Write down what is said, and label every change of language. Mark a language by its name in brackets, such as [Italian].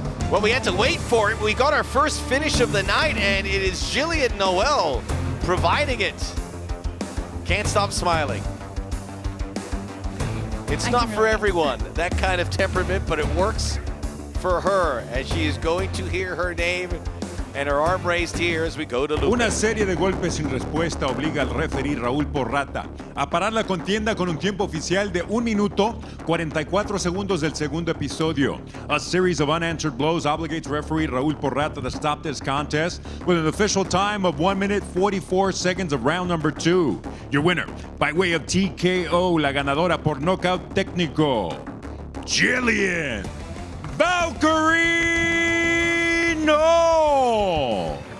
[English] Well, we had to wait for it. We got our first finish of the night, and it is Gillian Noll providing it. Can't stop smiling. It's I not can for relate. everyone, that kind of temperament, but it works for her as she is going to hear her name and her arm raised here as we go to Lopez. [Spanish] Una serie de golpes sin respuesta obliga al referee Raúl Porrata a parar la contienda con un tiempo oficial de 1 minuto 44 segundos del segundo episodio. [English] A series of unanswered blows obligates referee Raúl Porrata to stop this contest with an official time of 1 minute 44 seconds of round number 2. Your winner, by way of TKO, [Spanish] la ganadora por nocaut técnico, [English] Gillian Valkyrie Noll.